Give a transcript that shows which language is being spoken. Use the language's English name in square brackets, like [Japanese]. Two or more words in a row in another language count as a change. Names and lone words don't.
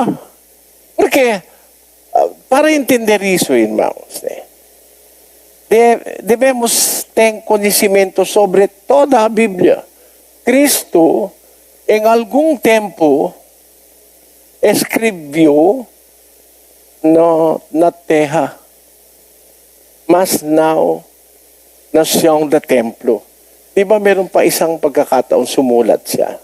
[Portuguese] Porque, para entender isso, irmãos, devemos ter conhecimento sobre toda a Bíblia. Cristo, em algum tempo, escreveu na terra, mas não na chão do templo. [Filipino] Di ba meron pa isang pagkakataon sumulat siya?